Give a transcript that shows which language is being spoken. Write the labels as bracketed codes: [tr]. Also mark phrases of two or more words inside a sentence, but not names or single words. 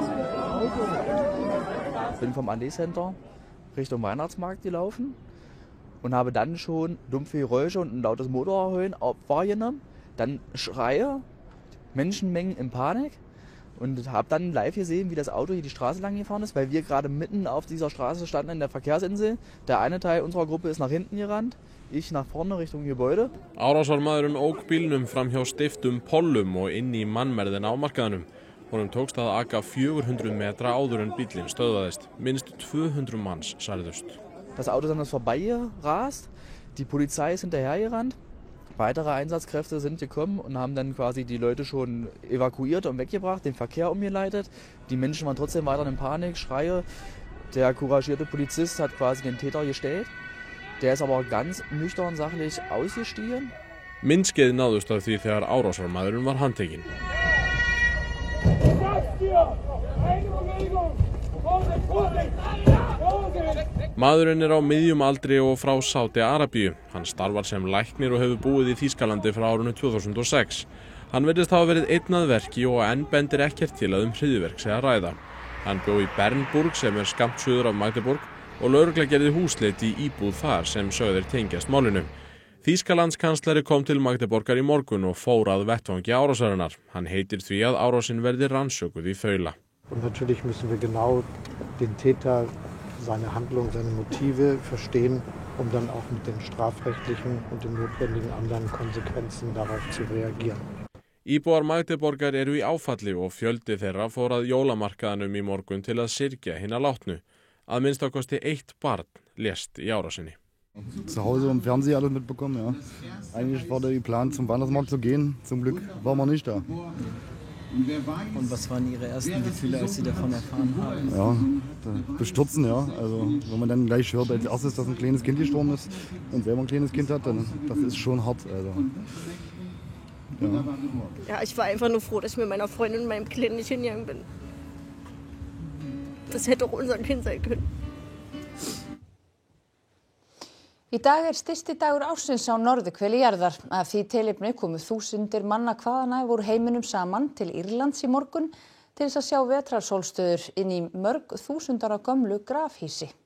[de] Bin vom Allee Center Richtung Weihnachtsmarkt gelaufen und habe dann schon dumpfe Geräusche und ein lautes Motorheulen wahrgenommen. Dann Schreie, Menschenmengen in Panik und habe dann live gesehen, wie das Auto hier die Straße lang gefahren ist, weil wir gerade mitten auf dieser Straße standen in der Verkehrsinsel. Der eine Teil unserer Gruppe ist nach hinten gerannt, ich nach vorne Richtung Gebäude. [is] Árásarmaðurinn ók bílnum fram hjá steyptum pollum og inn í mannmergðina á markaðnum. Honum tókst að aka 400 metra áður en bíllinn stöðvaðist. Minnst 200 manns særðust. [de] Das Auto ist dann vorbeigerast, die Polizei ist hinterhergerannt. Weitere Einsatzkräfte sind gekommen und haben dann quasi die Leute schon evakuiert und weggebracht, den Verkehr umgeleitet. Die Menschen waren trotzdem weiter in Panik, Schreie. Der couragierte Polizist hat quasi den Täter gestellt. Der ist aber ganz nüchtern sachlich ausgestiegen. [is] Myndskeið náðust af því þegar árásarmaðurinn var handtekinn. Maðurinn á miðjum aldri og frá Sádi-Arabíu. Hann starfar sem læknir og hefur búið í Þýskalandi frá árinu 2006. Hann virðist hafa verið einn að verki og enn bendir ekkert til að hryðjuverk sé að ræða. Hann bjó í Bernburg sem skammt suður af Magdeburg og lögregla gerði húsleit í íbúð þar sem sögðir tengjast málinu. Þýskalandskanslari kom til Magdeburgar í morgun og fór að vettvangi árásarinnar. Hann heitir því að árásin verði rannsökuð í þaula. [de] Und natürlich müssen wir genau den Täter, seine Handlung, seine Motive verstehen, dann auch mit den strafrechtlichen und den notwendigen anderen Konsequenzen darauf zu reagieren. [is] Íbúar Magdeburgar eru í áfalli og fjöldi þeirra fór að jólamarkaðnum í morgun til að syrgja hina látnu. Að minnstakosti 1 barn lést í árásinni. [de] Zu Hause im Fernsehen alles mitbekommen, ja. Eigentlich war der geplant, zum Weihnachtsmarkt zu gehen. Zum Glück waren wir nicht da. Und was waren Ihre ersten Gefühle, als Sie davon erfahren haben? Ja, bestürzen, ja. Also wenn man dann gleich hört als erstes, dass ein kleines Kind gestorben ist und selber ein kleines Kind hat, dann das ist schon hart. Also, ja. Ja, ich war einfach nur froh, dass ich mit meiner Freundin und meinem Kind nicht hingegangen bin. Das hätte auch unser Kind sein können. [is] Í dag stysti dagur ársins á norðurhveli jarðar. Af því tilefni komu þúsundir manna hvaðanæf úr heiminum saman til Írlands í morgun til þess að sjá vetrarsólstöður inn í mörg þúsundar á gömlu grafhýsi.